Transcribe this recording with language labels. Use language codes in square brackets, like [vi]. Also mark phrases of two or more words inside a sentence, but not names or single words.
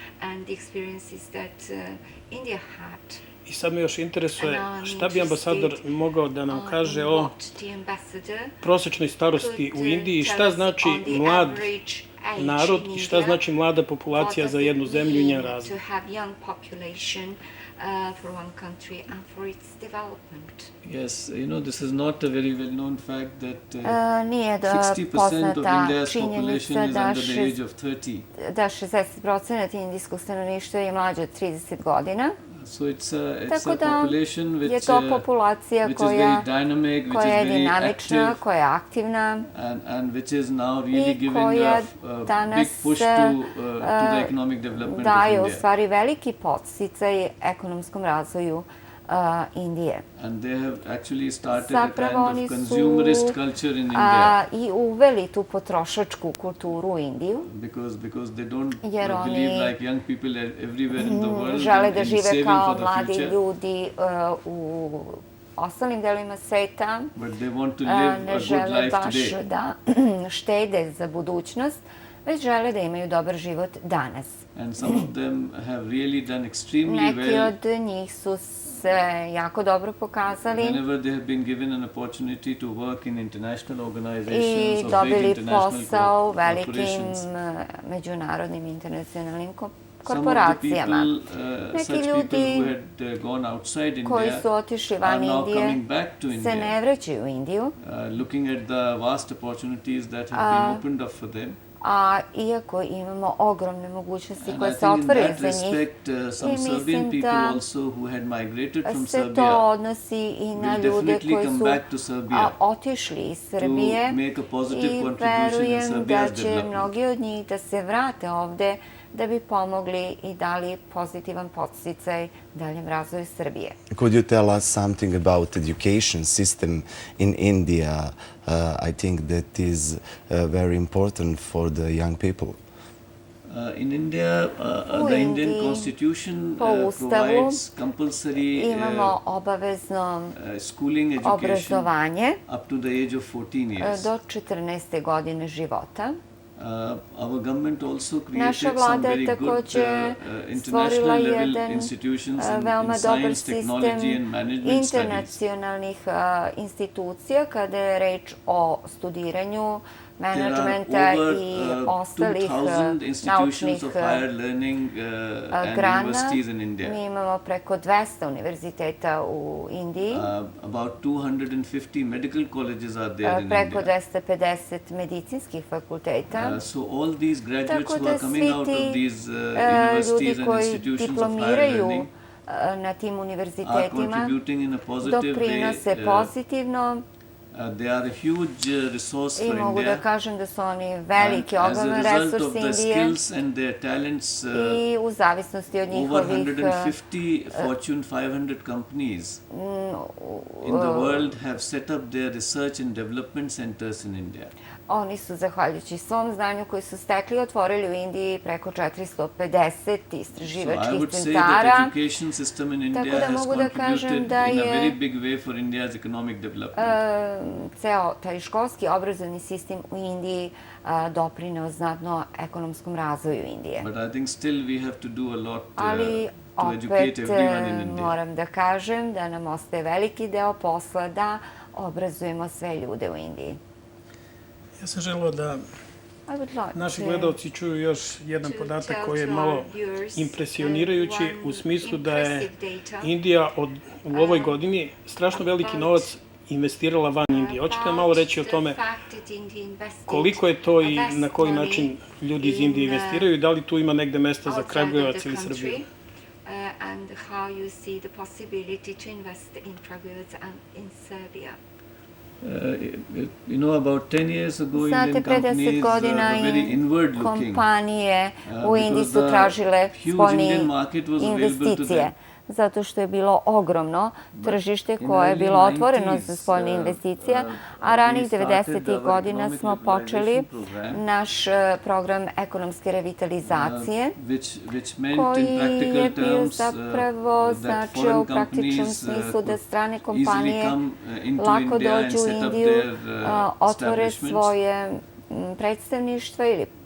[sr] I sad me još interesuje šta bi ambasador mogao da nam kaže o prosečnoj starosti u Indiji, šta znači mlad narod i šta znači mlada populacija za jednu zemlju i njen razvoj. [en] Yes, you know, this is not a very well-known fact that [sr] nije [en] 60% of [sr] poznata [en] India's [sr] činjenica [en] population is under the age of 30. [sr] Da 60% indijskog stanovništva je mlađe od 30 godina. [en] So it's a population which [sr] je to populacija [en] is very dynamic, which [sr] koja je [en] is very [sr] dinamična, [en] active, [sr] koja je aktivna [en] and which is now really giving a big push to the economic development of [sr] daje u [en] India. [sr] stvari veliki podsticaj ekonomskom razvoju Indije. [en] And they have actually started a kind of consumerist culture in India. [sr] I uveli tu potrošačku kulturu u Indiju. [en] Because they don't believe like young people everywhere in the world [sr] žele da [en] in [sr] žive [en] saving [sr] kao [en] for the [sr] mladi [en] future. [sr] ljudi u ostalim delima sveta. [en] But they want to live [sr] Ne [en] a good [sr] žele [en] life [sr] baš [en] today. [sr] da štede za budućnost, već žele da imaju dobar život danas. [en] And some of them have really done extremely [sr] Neki [en] well. [sr] od njih su se jako dobro pokazali [en] Whenever they have been given an opportunity to work in international [sr] i [en] organizations or big [sr] dobili [en] international [sr] posao u velikim [en] corporations. [sr] međunarodnim internacionalnim [en] Some of the [sr] korporacijama. [en] people, [sr] Neki [en] such people who [sr] ljudi [en] had gone outside [sr] koji [en] India [sr] su otišli [en] are [sr] van [en] now [sr] Indije [en] coming back to [sr] se [en] India, [sr] ne vraćaju u Indiju, [en] looking at the vast opportunities that have been opened up for them. [sr] a iako imamo ogromne mogućnosti [en] And [sr] koje [en] I [sr] se [en] think in [sr] otvaraju [en] that [sr] za njih, [en] respect, some [sr] i [en] Serbian [sr] mislim [en] people [sr] da [en] also who had migrated from [sr] se to [en] Serbia [sr] odnosi i na [en] will [sr] ljude [en] definitely [sr] koji [en] come [sr] su [en] back to Serbia [sr] otišli iz Srbije [en] to make a positive [sr] i [en] contribution in [sr] verujem da [en] Serbia's [sr] će [en] development. [sr] mnogi od njih da se vrate ovde da bi pomogli i dali pozitivan podsticaj daljem razvoju Srbije. [en] Could you tell us something about education system in India? I think that is very important for the young people. In India, the Indian constitution provides compulsory [sr] Imamo obavezno [en] schooling education [sr] obrazovanje [en] up to the age of 14 years. [sr] do 14. godine života. [en] Our government also [sr] Naša [en] created some [sr] vlada je [en] very good [sr] takođe stvorila [en] international level [sr] jedan [en] institutions in [sr] veoma dobar [en] science, technology [sr] sistem [en] and management studies. [sr] internacionalnih institucija kada je reč o studiranju, menadžmenta i ostalih [en] 2,000 institutions of higher learning and [sr] grana. [en] universities in India. [sr] Mi imamo preko 200 univerziteta u Indiji, [en] About 250 medical colleges are there in [sr] preko [en] India. [sr] 250 medicinskih fakulteta. [en] So all these graduates [sr] Tako [en] who [sr] da [en] are coming [sr] svi [en] out of [sr] ti [en] these universities [sr] ljudi [en] and [sr] koji [en] institutions of higher [sr] diplomiraju [en] learning [sr] na tim [en] are [sr] univerzitetima [en] contributing in a positive [sr] doprinose [en] way. [sr] Pozitivno [en] They are a huge resource [sr] i [en] for [sr] mogu da [en] India. [sr] kažem da su oni veliki, [en] And as a [sr] ogroman [en] result [sr] resurs [en] of the [sr] Indije [en] skills and their talents, [sr] i u zavisnosti od [en] over [sr] njihovih [en] 150 Fortune 500 companies in the world have set up their research and development centers in India. [sr] oni su, zahvaljujući svom znanju koji su stekli, otvorili u Indiji preko 450 [en] So I [sr] istraživačkih [en] would say that [sr] centara. [en] education system in [sr] Tako [en] India [sr] da [en] has [sr] mogu da kažem [en] contributed [sr] da [en] in a [sr] je [en] very big way for India's economic development. [sr] ceo taj školski obrazovni sistem u Indiji doprineo znatno ekonomskom razvoju Indije. [en] But I think still we have to do a lot [sr] Ali [en] to [sr] opet [en] educate everyone in India. [sr] moram da kažem da nam ostaje veliki deo posla da obrazujemo sve ljude u Indiji. Ja sam želeo da [en] I would like [sr] naši [en] to- [sr] gledalci čuju još jedan podatak koji je malo impresionirajući u smislu da je Indija u ovoj godini strašno veliki novac investirala van Indije. Hoćete li malo reći o tome koliko je to i na koji način ljudi iz Indije investiraju i da li tu ima negde mesta za Kragujevac ili Srbiju? [en] And how you see the possibility to invest in Kragujevac and in Serbia. You know, about 10 years ago, [sr] Znate, [en] Indian [sr] pre 10 [en] companies [sr] godina [en] were very inward looking. [sr] kompanije u Indiji [en] because [sr] su [en] the [sr] tražile [en] huge [sr] spoljne [en] Indian market was available to [sr] investicije. [en] them. [sr] zato što je bilo ogromno tržište koje je bilo otvoreno za spoljne investicije, a ranih 90. godina smo počeli naš program ekonomske revitalizacije, koji je bio zapravo značio u praktičnom smislu da strane kompanije lako dođu u Indiju, otvore svoje predstavništva ili